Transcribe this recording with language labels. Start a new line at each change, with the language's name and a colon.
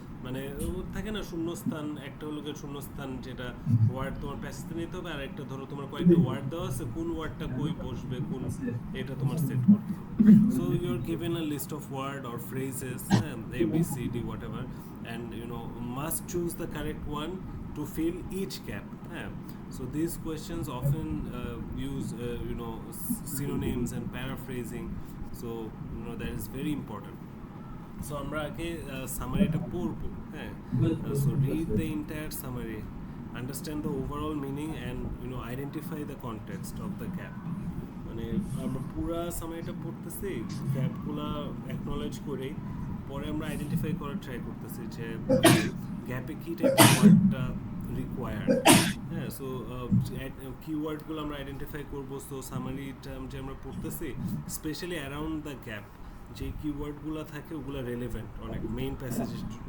Bangla: মানে থাকে না শূন্যস্থান, একটা হলো শূন্যস্থান যেটা ওয়ার্ড তোমার প্যাসেজে নিতে হবে, আর একটা ধরো তোমার কয়েকটা ওয়ার্ড দেওয়া আছে, কোন ওয়ার্ডটা কই বসবে, কোন এটা তোমার সেট করতে হবে।
English: So you are given a list of word or phrases, A B C D whatever, and must choose the correct one to fill each gap. Yeah. So these questions often use synonyms and paraphrasing. So that is very important.
Bangla: So আমরা আগে সামারিটা পড়বো।
English: হ্যাঁ, so read the entire summary, understand the overall meaning, and identify the context of the gap.
Bangla: মানে আমরা পুরা সামারিটা পড়তেছি, গ্যাপগুলা acknowledge করেই পরে আমরা আইডেন্টিফাই করার ট্রাই করতেছি যে গ্যাপে কী টাইপের ওয়ার্ডটা রিকোয়ার্ড। হ্যাঁ, সো কিওয়ার্ডগুলো আমরা আইডেন্টিফাই করবো। সো সামারিটা যে আমরা পড়তেছি,
English: specially around the gap
Bangla: যে কিওয়ার্ডগুলো থাকে ওগুলো রেলেভেন্ট অনেক মেইন প্যাসেজের।